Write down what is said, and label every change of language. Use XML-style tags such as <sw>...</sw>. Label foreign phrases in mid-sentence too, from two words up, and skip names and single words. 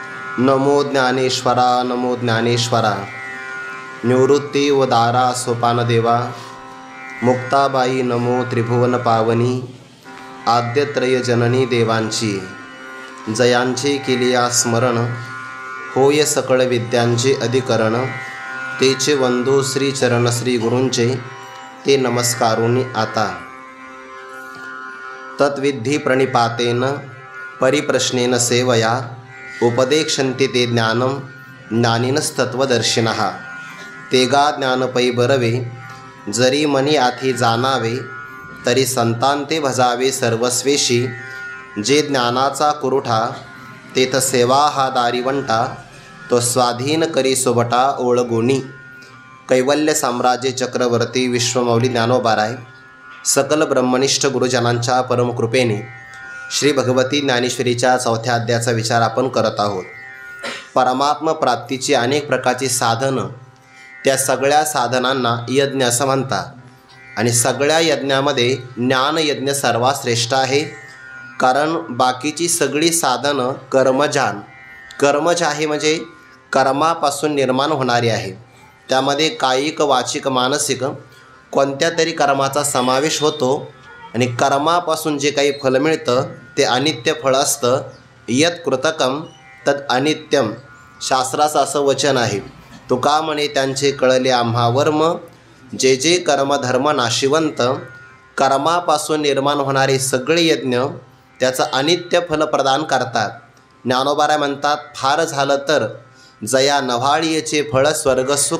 <mr>नमो ज्ञानेश्वरा नमो ज्ञानेश्वरा। निवृत्ती व दारा सोपान देवा। मुक्ताबाई नमो त्रिभुवन पावनी। आद्यत्रय जननी देवांची जयांची केलिया स्मरण। होय सकळ विद्यांचे अधिकरण। तेचे वंदू श्री चरण श्री गुरूंचे ते नमस्कारुनी आता।</mr> <sa>तत्विधी प्रणिपातेन परिप्रश्नेन सेवया। उपदेक्षन्ति ते ज्ञानम ज्ञानिनस्तत्वदर्शिनः।</sa> <mr>तेगा ज्ञान पै बरवे जरी मनी आथी जाणावे। तरी संतांते भजावे सर्वस्वेशी। जे ज्ञानाचा कुरुठा तेथ सेवा हा दारिवंटा। तो स्वाधीन करी सोबटा ओळगुणी। कैवल्य साम्राज्य चक्रवर्ती विश्वमौली ज्ञानोबाराय सकल ब्रह्मनिष्ठ गुरुजनांच्या परमकृपेने श्री भगवती ज्ञानेश्वरीच्या 4थ्या अध्यायाचा विचार आपण करत आहोत। परमात्म प्राप्तीची अनेक प्रकारची साधनं, त्या सगळ्या साधनांना यज्ञ असं म्हणतात आणि सगळ्या यज्ञामध्ये ज्ञानयज्ञ सर्वात श्रेष्ठ आहे। कारण बाकीची सगळी साधनं कर्मज आहे, म्हणजे कर्मापासून निर्माण होणारी आहे। त्यामध्ये कायिक वाचिक मानसिक कोणत्या तरी कर्माचा समावेश होतो आणि कर्मापासून जे काही फल मिळतं ते अनित्य फळ असतं।</mr> <sa>यत् कृतकम तद अनित्यम</sa> <mr>शास्त्राचं असं वचन आहे। तुका म्हणे त्यांचे कळले आम्हा वर्म। जे जे कर्मधर्म नाशिवंत। कर्मापासून निर्माण होणारे सगळे यज्ञ त्याचं अनित्य फल प्रदान करतात। ज्ञानोबाराय म्हणतात, फार झालं तर जया नव्हाळीचे फळ स्वर्ग सुख।</mr>